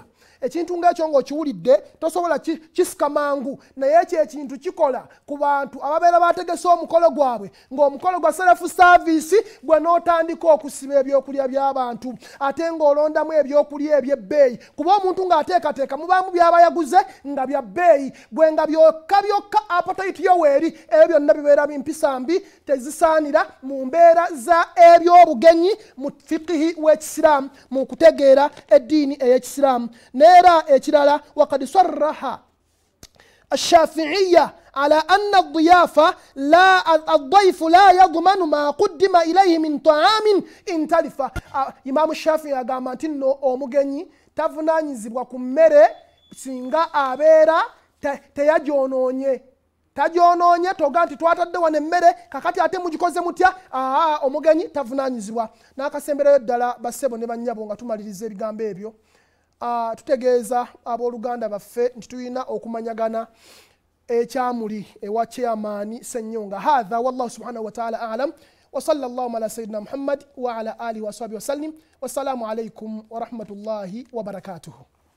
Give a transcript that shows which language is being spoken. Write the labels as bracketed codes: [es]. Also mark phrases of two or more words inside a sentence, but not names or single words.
[lg] Ekintu ng'ekyo ng'okiwulidde tosobola kisika mangu, naye ekyo ekintu kikola ku bantu ababeera bategese omukolo gwabwe, ng'omukolo gwa selefu saavisi gwe n'otandika okusiba ebyokulya by'abantu ate ng'olondamu ebyokulya eby'ebbeeyi, kuba omuntu ng'ateekateeka mubaamu by'aba yaguze nga bya bbeeyi, gwe nga byokka appetite yo weeri. Ebyo byonna bibeera bimpisa mbi, tezisaanira mu mbeera za ebyobugenyi mu fiqihi w'Ekisiraamu, mu kutegeera eddiini ey'Ekisiraamu. Neera ekirala [ar] وقد صرح الشافعية على أن الضيافة الضيف لا يضمن ما قدم إليه من طعام إن تلف. [lg] إمام الشافعي agamba nti nno omugenyi tavunaanyizibwa ku mmere singa abeera teyagyonoonye. Tagyonoonye toga nti twatadde wano emmere kakati ate mugikoze mutya. Omugenyi tavunaanyizibwa. N'akasembereyo ddala bassebo ne bannyabo nga tumaliriza ebigambo ebyo. Tutegeeza abooluganda baffe nti tulina okumanyagana ekyamuli ewa chairman Ssenyonga. [ar] هذا والله سبحانه وتعالى أعلم وصلى الله على سيدنا محمد وعلى آله وصحبه وسلم. والسلام عليكم ورحمة الله وبركاته.